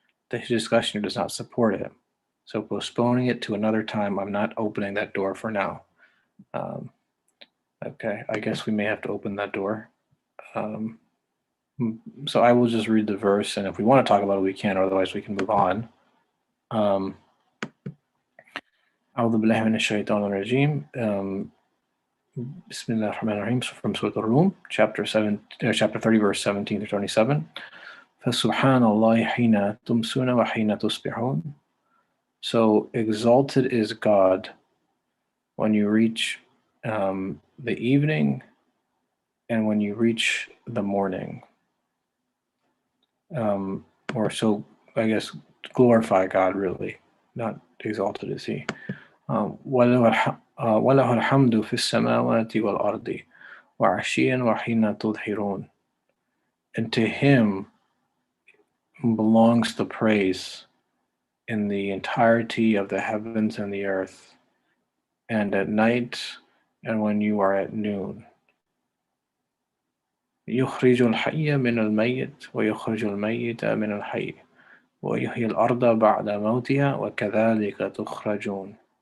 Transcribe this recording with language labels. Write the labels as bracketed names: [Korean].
[English] The discussion does not support it. So postponing it to another time, I'm not opening that door for now. Okay, I guess we may have to open that door. So I will just read the verse, and if we want to talk about it, we can, otherwise we can move on. [Arabic] أعوذ بالله من الشيطان الرجيم. بسم الله الرحمن الرحيم, [English] from Surah Al-Rum, chapter 30, verse 17 to 27. [Arabic] فسبحان الله حين تمسون وحين تصبحون. [English] So exalted is God when you reach the evening and when you reach the morning. Or so, I guess, glorify God, really, not exalted is he. [Arabic] وله الحمد في السماوات والأرض وعشيا وحين تظهرون. [English] And to him belongs the praise in the entirety of the heavens and the earth, and at night and when you are at noon. [Arabic] يخرج الحي من الميت ويخرج الميت من الحي ويحيي الأرض بعد موتها وكذلك تخرجون.